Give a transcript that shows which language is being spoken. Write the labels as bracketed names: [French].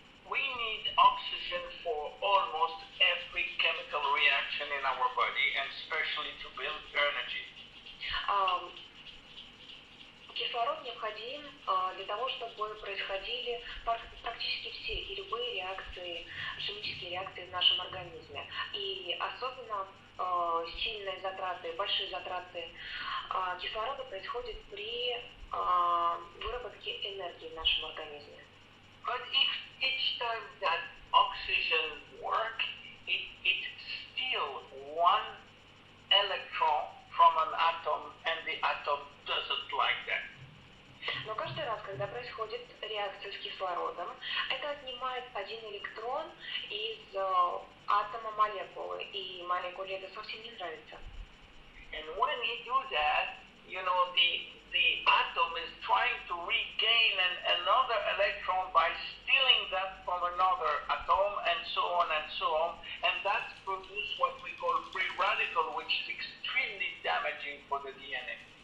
[English] We need oxygen for almost every chemical reaction in our body, and especially to build energy. [Russian] Кислород необходим для того, чтобы происходили практически все и любые реакции, химические реакции в нашем организме. И особенно сильные затраты, большие затраты кислорода происходят при выработке энергии в нашем организме. [English] But if each time that oxygen works, it steals one electron from an atom, and the atom doesn't like that. [Russian] Но каждый раз, когда происходит реакция с кислородом, это отнимает один электрон из атома молекулы, и молекуле это совсем не нравится. [English] And when he do that, you know, the atom is trying to regain another electron by stealing that from another atom, and so on and so on, and that produces what we call free radical, which is extremely damaging for the DNA.